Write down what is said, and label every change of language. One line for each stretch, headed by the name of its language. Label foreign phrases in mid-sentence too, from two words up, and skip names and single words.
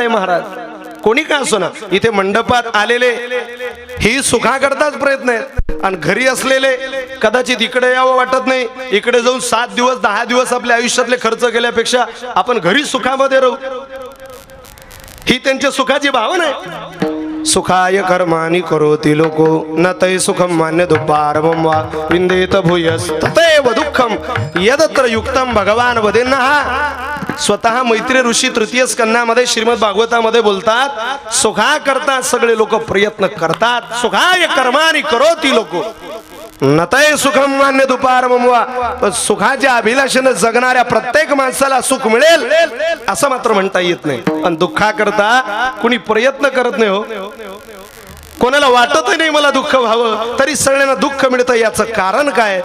Marathi: महाराज कोणी का असो ना, इथे मंडपात आलेले ही सुखाकरताच प्रयत्न आहेत, आणि घरी असलेले कदाचित इकडे यावं वाटत नाही. इकडे जाऊन 7 दिवस 10 दिवस आपल्या आयुष्यातले खर्च केल्यापेक्षा आपण घरी सुखामध्ये राहू, ही त्यांच्या सुखाची भावना आहे.
Sanskrit: सुखाय कर्माणि करोति लोको न तै सुखम मान्य दुपारमं वा विंदेत भूयस तथैव दुःखम यदत्र युक्तम भगवान वदेन्नः.
Marathi: स्वतः मैत्री ऋषी तृतीय स्कंदामध्ये श्रीमद भागवतामध्ये बोलतात, सुखा करता सगळे लोक प्रयत्न करतात.
Sanskrit: सुखाय कर्माणि करोति लोको न तै सुखम मान्य दुपारमं वा.
Marathi: पण सुखाच्या अभिलाषेने जगणाऱ्या प्रत्येक माणसाला सुख मिळेल असं मात्र म्हणता येत नाही. आणि दुःखा करता कुणी प्रयत्न करत नाही. हो, कोणाला वाटत नाही मला दुःख व्हावं, तरी सगळ्यांना दुःख मिळतं. याचं कारण काय?